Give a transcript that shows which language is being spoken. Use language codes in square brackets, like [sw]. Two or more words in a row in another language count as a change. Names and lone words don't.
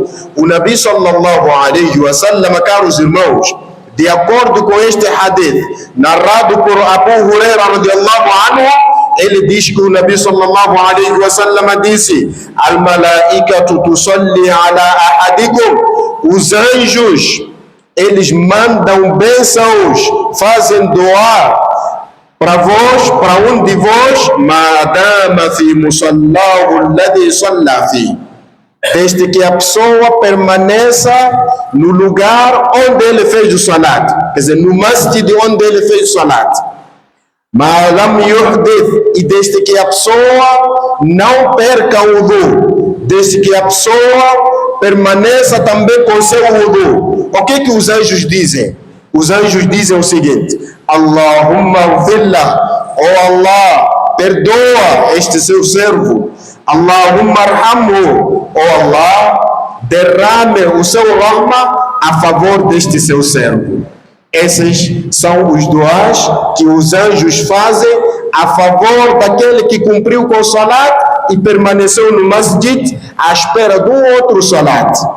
[ar] O نبي صلى الله عليه وسلم, [pt] caros irmãos, de acordo com este hadith narrado por Abu Huraira radiyallahu [ar] anhu, [pt] ele diz que o Nabi [ar] صلى الله عليه وسلم [pt] disse: [ar] الملائكة تصلي على أحدكم, [pt] os anjos eles mandam bênçãos, fazem dua para vós, para um de vós, [ar] ما دام في مصلاه الذي صلى فيه, [pt] desde que a pessoa permaneça no lugar onde ele fez o salat, quer dizer, no masjid onde ele fez o salat. [ar] ما لم يحدث, [pt] e desde que a pessoa não perca o wudu, desde que a pessoa permaneça também com seu wudu. O que os anjos dizem? Os anjos dizem o seguinte: [ar] اللهم اغفر له, oh Allah, [pt] perdoa este seu servo. [ar] اللهم ارحمه, oh Allah, [pt] derrame o seu rahma a favor deste seu servo. Esses são os duas que os anjos fazem a favor daquele que cumpriu com o salat e permaneceu no masjid à espera de um outro salat.